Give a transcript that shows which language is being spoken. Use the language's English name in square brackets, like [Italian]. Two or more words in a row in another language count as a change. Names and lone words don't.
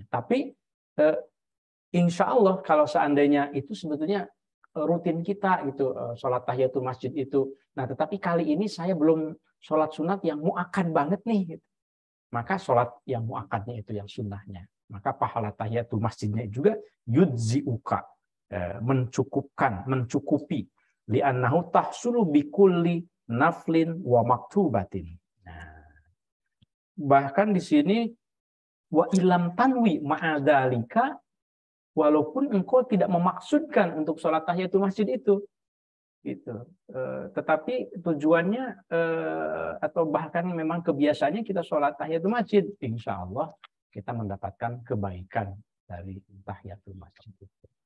[Indonesian] Tapi insya Allah kalau seandainya itu sebetulnya rutin kita gitu sholat tahiyatul masjid itu. Nah tetapi kali ini saya belum sholat sunat yang muakkad banget nih. Gitu. Maka sholat yang muakkadnya itu yang sunnahnya. Maka pahala tahiyatul masjidnya juga yudziuka, mencukupkan, mencukupi. [Arabic] لأنه تحصل بكل نفل ومكتوبة. [Indonesian] Nah, bahkan di sini [Arabic] وإن لم تنو مع ذلك, [Indonesian] walaupun engkau tidak memaksudkan untuk sholat tahiyatul masjid itu, gitu. Tetapi tujuannya atau bahkan memang kebiasaannya kita sholat tahiyatul masjid, insya Allah kita mendapatkan kebaikan dari tahiyatul masjid itu.